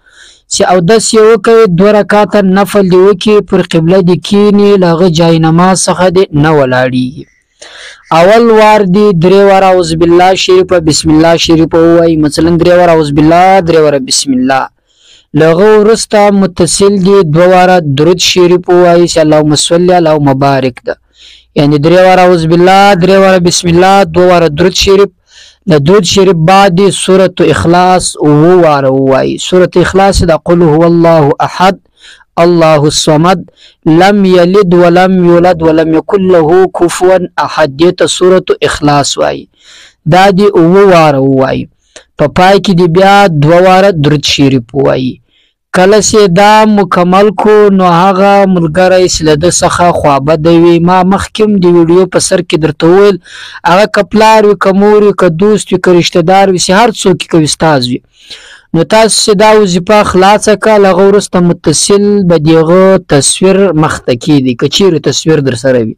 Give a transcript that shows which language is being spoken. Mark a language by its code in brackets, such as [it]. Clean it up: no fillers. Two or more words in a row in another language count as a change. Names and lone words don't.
[ps] چې اودس یې وکړي 2 رکعاته نفل دی وکړي، پر قبله دې کښېني، له هغه جاینماز څخه دې نه ولاړېږي. اول وار دی 3 واره [ar] اعوذ بالله [ps] شریفه [ar] بسم الله [ps] شریفه ووایي، مثلا 3 واره [ar] اعوذ بالله [ps] 3 واره [ar] بسم الله. [ps] لغه ورسته متصل دی 2 واره درود شریف ووایي چې [ar] اللهم صل علی [ps] مبارک ده، یعنی 3 واره [ar] اعوذ بالله [ps] 3 واره [ar] بسم الله [ps] 2 واره درود شریف. له درود شریف بعد سورة اخلاص 9 واره ووایي. سورة اخلاص د [ar] قل هو الله احد الله الصمد لم یلد ولم یولد ولم یکن له کفوا احد، [ps] دې ته سورة اخلاص وایي. دا دی 9 واره ووایي. په پای کې دی بیا 2 واره درود شریف ووایي. کله چې دا مکمل کو نو هغه ملګری چې له ده څخه خوابدی وي، ما مخکې د ویډیو په سر کې درته وویل، هغه که پلار وي که مور وي که دوست وي که رشته دار وي چې هر څوک که استاد وي، نو تاسو چې دا وظیفه خلاصه کړه، له هغه وروسته متصل به د هغه تصویر مخته کېږدي، که چیرې تصویر در سره وي.